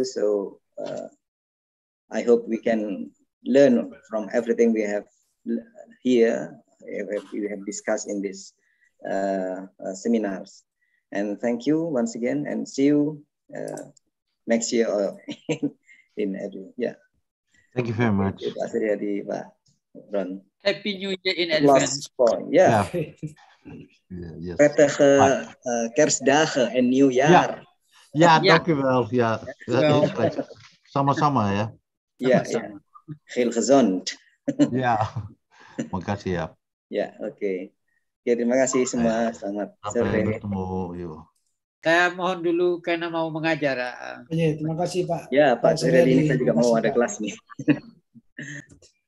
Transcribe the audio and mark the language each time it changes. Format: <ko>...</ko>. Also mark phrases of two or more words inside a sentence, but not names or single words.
<en>So I hope we can learn from everything we have here, we have discussed in this seminars. And thank you once again, and see you next year or in every, yeah. Thank you very much.</en> <id>Pak Suryadi, Pak Ron.</id> <en>Happy New Year in Last advance. point, yeah. Yes.</en> <nl>Prettige kerstdagen en nieuwjaar. Ja, Ja. dank u wel. Ja,</nl> <id>sama-sama ya. Ya, Sama-sama.</id> <nl>heel gezond.</nl> <id>Ya, makasih ya. Ya, oke. Oke, terima kasih semua. Selamat Sampai sore. bertemu. Yuk. Saya mohon dulu karena mau mengajar. Ya, terima kasih Pak. Ya, Pak Suryadi, ini saya juga Terima mau kasih, ada Pak. kelas nih.</id>